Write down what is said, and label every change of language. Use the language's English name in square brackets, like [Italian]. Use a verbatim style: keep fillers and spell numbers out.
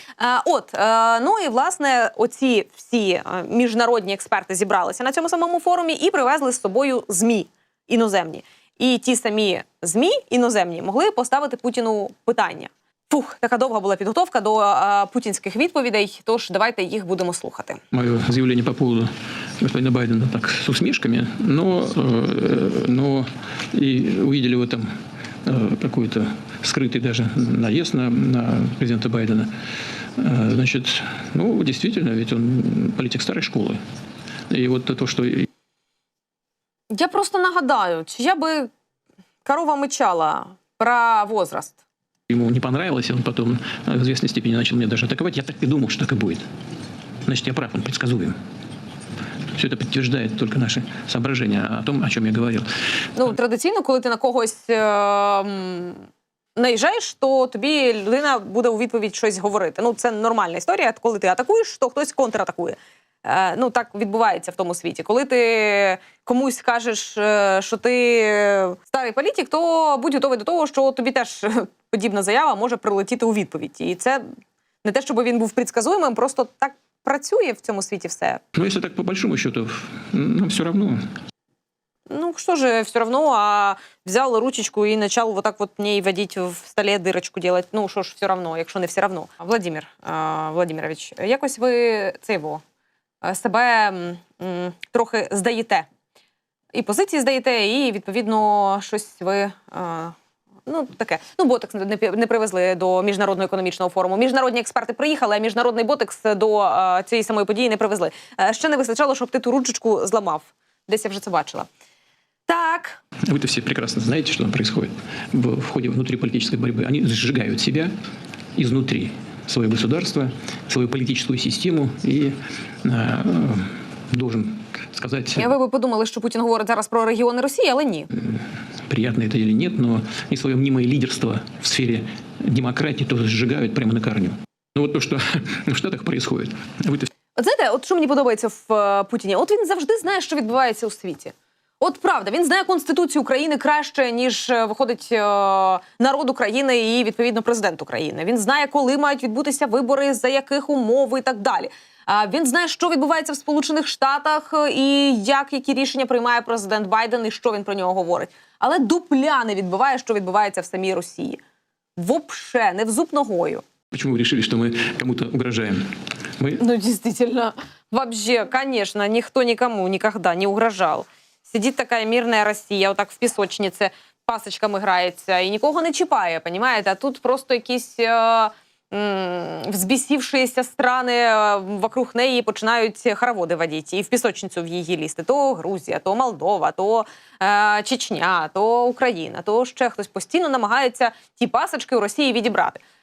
[Ukrainian] А, От, е, ну і власне, оці всі е, міжнародні експерти зібралися на цьому самому форумі і привезли з собою ЗМІ іноземні. І ті самі ЗМІ іноземні могли поставити Путіну питання. Фух, така довга була підготовка до е, путінських відповідей, тож давайте їх будемо слухати. [Russian] Мое заявление по поводу господина Байдена так с усмешками, но, э, но и увидели в этом э, какой-то скрытый даже наезд на, на президента Байдена. Э, значит, ну, действительно, ведь он политик старой школы. И вот то, что... [Ukrainian] Я просто нагадаю, чия би корова мичала про возраст. [Russian] Ему не понравилось, и он потом э, в известной степени начал меня даже атаковать. Я так и думал, что так и будет. Значит, я прав, он предсказуем. Все это подтверждает только наши соображения о том, о чем я говорил. [Ukrainian] Ну, традиційно, коли ти на когось е, м, наїжджаєш, то тобі людина буде у відповідь щось говорити. Ну, це нормальна історія. Коли ти атакуєш, то хтось контратакує. Е, ну, так відбувається в тому світі. Коли ти комусь кажеш, е, що ти старий політик, то будь готовий до того, що тобі теж подібна заява може прилетіти у відповідь. І це не те, щоб він був предсказуємим, просто так працює в цьому світі все. [Russian] Но если так по большому счету, нам все равно. Ну, что же, все равно, а взял ручечку и начал вот так вот ней водить в столе, дырочку делать. [Ukrainian] Ну, що ж, все равно, якщо не все равно. Владимир е, Владимирович, якось ви це його, е, себе м, м, трохи здаєте. І позиції здаєте, і, відповідно, щось ви... е, Ну, таке. Ну, ботекс не, пі- не привезли до міжнародного економічного форуму. Міжнародні експерти приїхали, а міжнародний ботекс до е, цієї самої події не привезли. Е, ще не вистачало, щоб ти ту ручечку зламав. Десь я вже це бачила. Так, [Russian] Вы-то все прекрасно знаете, что там происходит в, в ходе внутриполитической борьбы. Они сжигают себя изнутри, свое государство, свою политическую систему. И э, э, должен сказать, [Ukrainian] я ви би подумали, що Путін говорить зараз про регіони Росії, але ні. [Russian] приятно это или нет, но и свое мнимое лидерство в сфере демократии тоже сжигают прямо на корню. Ну вот то, что в Штатах происходит. Вы-то [Ukrainian] От знаєте, от що мені подобається в е, Путіні? От він завжди знає, що відбувається у світі. От правда, він знає Конституцію України краще, ніж е, виходить е, народ України і, відповідно, президент України. Він знає, коли мають відбутися вибори, за яких умов і так далі. А він знає, що відбувається в Сполучених Штатах е, і як які рішення приймає президент Байден і що він про нього говорить. Але дупля не відбуває, що відбувається в самій Росії. Вовше, не в зуб ногою. [Russian] почему вы решили, что мы кому-то угрожаем? Мы Ну, действительно, вообще, конечно, никто никому никогда не угрожал. Сидит такая мирная [Ukrainian] Росія, отак в пісочниці пасочками грається і нікого не чіпає, понімаєте? А тут просто якісь е, м, взбісівшіся страни е, вокруг неї починають хороводи водити і в пісочницю в її лізти. То Грузія, то Молдова, то е, Чечня, то Україна, то ще хтось постійно намагається ті пасочки у Росії відібрати.